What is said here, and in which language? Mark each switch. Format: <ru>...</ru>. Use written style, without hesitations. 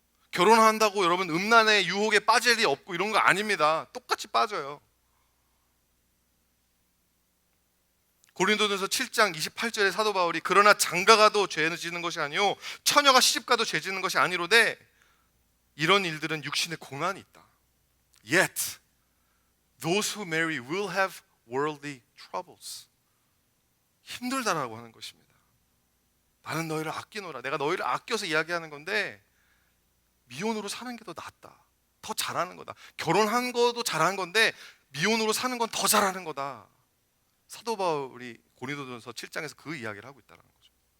<ko>결혼한다고 여러분 음란의 유혹에 빠질 리 없고 이런 거 아닙니다. 똑같이 빠져요. 고린도전서 7장 28절에 사도 바울이 그러나 장가가도 죄는 지는 것이 아니요 처녀가 시집가도 죄 지는 것이 아니로되 이런 일들은 육신의 고난이 있다.</ko> <en>Yet those who marry will have worldly troubles.</en> <ko>힘들다라고 하는 것입니다. 나는 너희를 아끼노라. 내가 너희를 아껴서 이야기하는 건데 미혼으로 사는 게 더 낫다. 더 잘하는 거다. 결혼한 거도 잘한 건데 미혼으로 사는 건 더 잘하는 거다. 사도 바울이 고린도전서 7장에서 그 이야기를 하고 있다는 거죠.</ko>